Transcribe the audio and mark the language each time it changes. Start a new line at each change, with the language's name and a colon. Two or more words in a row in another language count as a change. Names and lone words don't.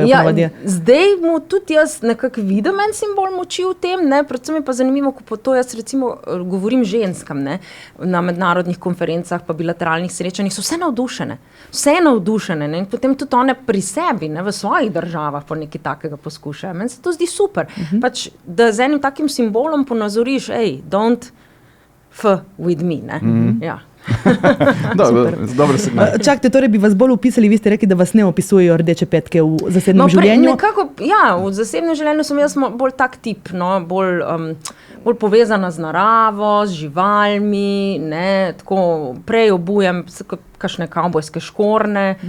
Slovenian: Ja, zdaj mu tudi jaz nekako vidim en simbol moči v tem, ne, predvsem je pa zanimivo, ko po to jaz recimo govorim ženskam, ne, na mednarodnih konferencah pa bilateralnih srečanjih, so vse navdušene, ne, in potem tudi one pri sebi, ne, v svojih državah po nekaj takega poskušajo. Meni se to zdi super. Pač da z enim takim simbolom ponazoriš,
English: don't f with me,
Slovenian: ne. Ja. Dobro signal. Čakajte, torej bi vas bolj opisali, vi ste rekli, da vas ne opisujejo rdeče petke v zasebnem življenju? Nekako, ja, v zasebnem življenju sem jaz bolj tak tip, no, bolj povezana z naravo, z živalmi, ne, tako prej obujem kakšne kavbojske škorne.